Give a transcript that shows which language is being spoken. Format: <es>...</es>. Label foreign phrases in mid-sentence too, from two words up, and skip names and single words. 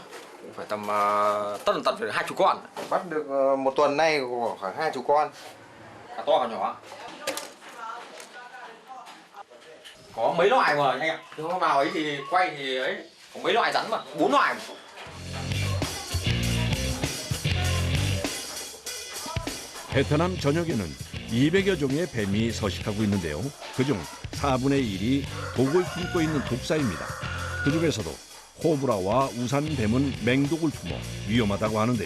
<vi>Cũng phải tầm tận phải 20 con. Bắt được một tuần nay khoảng 20 con. Cả to cả nhỏ. Có mấy loại mà anh ạ. Nếu mà vào ấy thì quay thì ấy có mấy loại rắn mà, 4 loại.</vi> <ko>베트남 전역에는 200여 종의 뱀이 서식하고 있는데요. 그중 4분의 1이 독을 품고 있는 독사입니다. 그중에서도 코브라와 우산뱀은 맹독을 품어 위험하다고 하는데요.</ko>